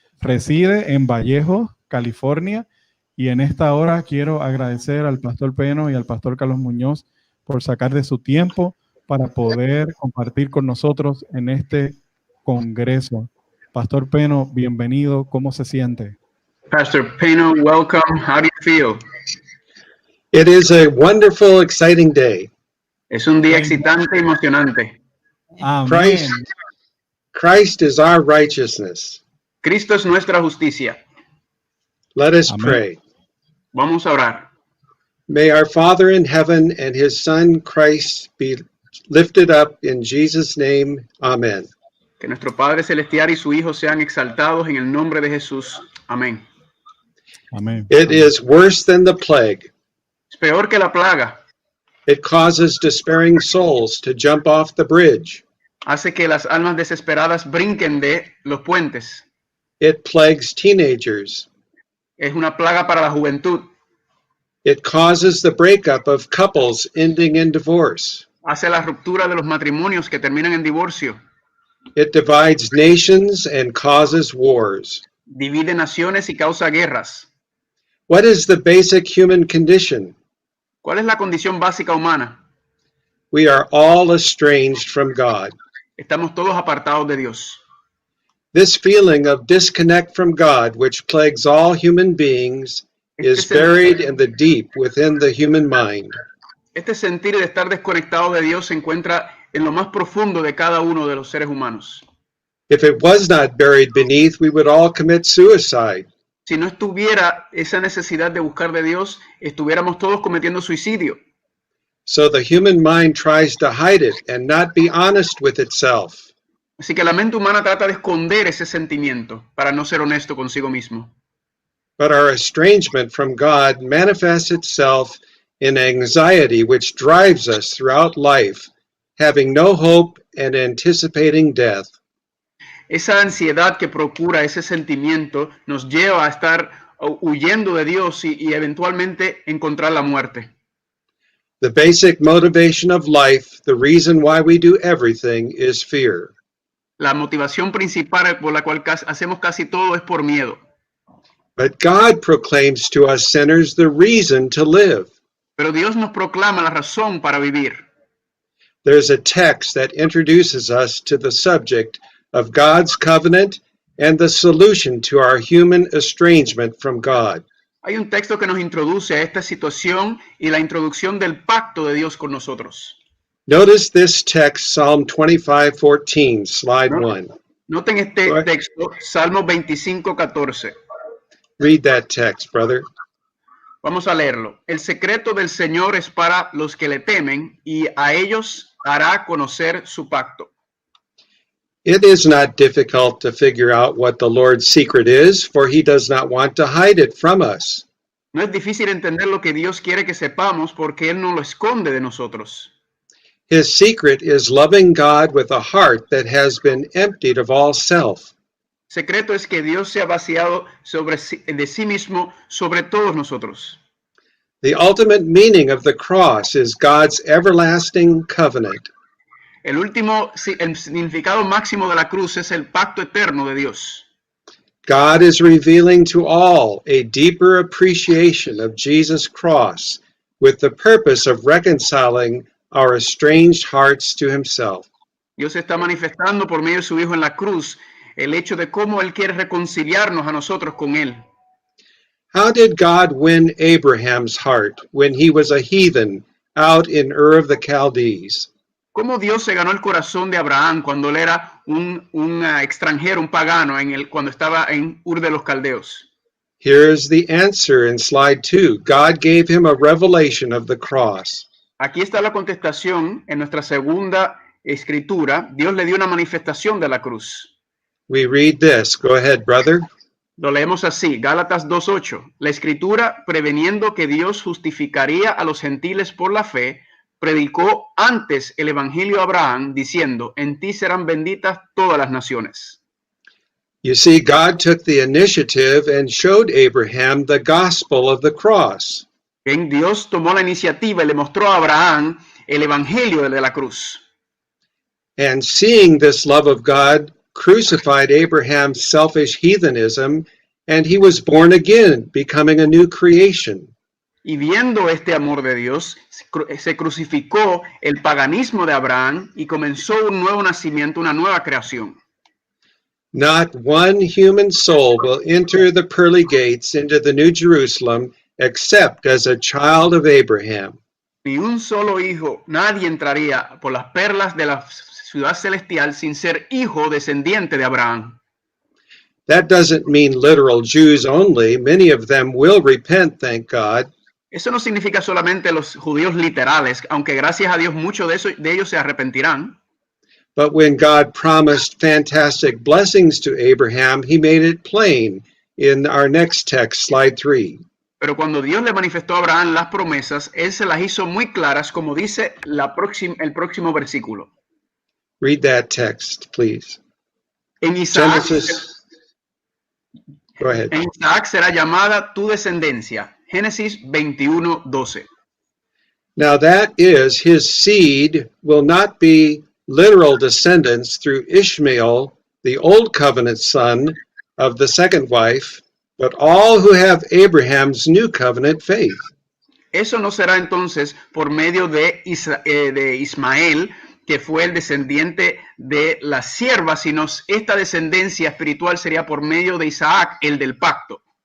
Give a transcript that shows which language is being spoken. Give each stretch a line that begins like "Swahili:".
Spanish: Reside en Vallejo, California, y en esta hora quiero agradecer al pastor Peno y al pastor Carlos Muñoz por sacar de su tiempo para poder compartir con nosotros en este congreso. Pastor Peno, bienvenido. ¿Cómo se siente?
English: Pastor Peno, welcome. How do you feel? It is a wonderful, exciting day.
Spanish: Es un día excitante y emocionante. Amén.
English: Christ is our righteousness.
Spanish: Cristo es nuestra justicia.
English: Let us
Spanish: Amén.
English: pray.
Spanish: Vamos a orar.
English: May our Father in heaven and his Son Christ be lifted up in Jesus' name. Amen.
Spanish: Que nuestro Padre Celestial y su Hijo sean exaltados en el nombre de Jesús. Amén. Amén.
English: It is worse than the plague.
Spanish: Es peor que la plaga.
English: It causes despairing souls to jump off the bridge.
Spanish: Hace que las almas desesperadas brinquen de los puentes.
English: It plagues teenagers.
Spanish: Es una plaga para la juventud.
English: It causes the breakup of couples ending in divorce.
Spanish: Hace la ruptura de los matrimonios que terminan en divorcio.
English: It divides nations and causes wars.
Spanish: Divide naciones y causa guerras.
English: What is the basic human condition?
Spanish: ¿Cuál es la condición básica humana?
English: We are all estranged from God.
Spanish: Estamos todos apartados de Dios.
English: This feeling of disconnect from God, which plagues all human beings, is buried in the deep within the human mind.
Spanish: Este sentir de estar desconectado de Dios se encuentra en lo más profundo de cada uno de los seres humanos.
English: If it was not buried beneath, we would all commit suicide.
Spanish: Si no estuviera esa necesidad de buscar de Dios, estuviéramos todos cometiendo suicidio.
English: So the human mind tries to hide it and not be honest with itself.
Spanish: Así que la mente humana trata de esconder ese sentimiento para no ser honesto consigo mismo.
English: But our estrangement from God manifests itself in anxiety which drives us throughout life, having no hope and anticipating death.
Spanish: Esa ansiedad que procura ese sentimiento nos lleva a estar huyendo de Dios y eventualmente encontrar la muerte.
English: The basic motivation of life, the reason why we do everything, is fear.
Spanish: La motivación principal por la cual hacemos casi todo es por miedo.
English: But God proclaims to us sinners the reason to live.
Spanish: Pero Dios nos proclama la razón para vivir.
English: There's a text that introduces us to the subject of God's covenant and the solution to our human estrangement from God.
Spanish: Hay un texto que nos introduce a esta situación y la introducción del pacto de Dios con nosotros.
English: Notice this text, Psalm 25:14, slide 1.
Spanish: Noten este texto, Salmo 25:14.
English: Read that text, brother.
Spanish: Vamos a leerlo. El secreto del Señor es para los que le temen y a ellos hará conocer su pacto.
English: It is not difficult to figure out what the Lord's secret is, for he does not want to hide it from us.
Spanish: No es difícil entender lo que Dios quiere que sepamos porque Él no lo esconde de nosotros.
English: His secret is loving God with a heart that has been emptied of all self.
Spanish: Secreto es que Dios se ha vaciado de sí mismo sobre todos nosotros.
English: The ultimate meaning of the cross is God's everlasting covenant.
Spanish: El significado máximo de la cruz es el pacto eterno de Dios.
English: God is revealing to all a deeper appreciation of Jesus' cross with the purpose of reconciling our estranged hearts to himself.
Spanish: Dios está manifestando por medio de su Hijo en la cruz el hecho de cómo Él quiere reconciliarnos a nosotros con Él.
English: How did God win Abraham's heart when he was a heathen out in Ur of the Chaldees?
Spanish: ¿Cómo Dios se ganó el corazón de Abraham cuando él era un extranjero, un pagano, cuando estaba en Ur de los Caldeos?
English: Here's the answer in slide 2. God gave him a revelation of the cross.
Spanish: Aquí está la contestación en nuestra segunda escritura. Dios le dio una manifestación de la cruz.
English: We read this. Go ahead, brother.
Spanish: Lo leemos así, Gálatas 2:8. La escritura, preveniendo que Dios justificaría a los gentiles por la fe, predicó antes el evangelio a Abraham, diciendo, en ti serán benditas todas las naciones.
English: You see, God took the initiative and showed Abraham the gospel of the cross.
Spanish: Bien, Dios tomó la iniciativa y le mostró a Abraham el evangelio de la cruz.
English: And seeing this love of God crucified Abraham's selfish heathenism, and he was born again, becoming a new creation.
Spanish: Y viendo este amor de Dios, se crucificó el paganismo de Abraham y comenzó un nuevo nacimiento, una nueva creación.
English: Not one human soul will enter the pearly gates into the New Jerusalem except as a child of Abraham.
Spanish: Ni un solo hijo, nadie entraría por las perlas de la ciudad celestial sin ser hijo descendiente de Abraham.
English: That doesn't mean literal Jews only. Many of them will repent, thank God.
Spanish: Eso no significa solamente los judíos literales, aunque gracias a Dios muchos de ellos se arrepentirán.
English: But when God promised fantastic blessings to Abraham, he made it plain in our next text, slide 3.
Spanish: Pero cuando Dios le manifestó a Abraham las promesas, él se las hizo muy claras, como dice el próximo versículo.
English: Read that text, please.
Spanish: En Isaac,
English: Go ahead.
Spanish: En Isaac será llamada tu descendencia. Génesis 21:12.
English: Now that is, his seed will not be literal descendants through Ishmael, the old covenant son of the second wife, but all who have Abraham's new covenant faith.
Spanish: Eso no será entonces por medio de Ismael, que fue el descendiente de la sierva, sino esta descendencia espiritual sería por medio de Isaac, el del pacto.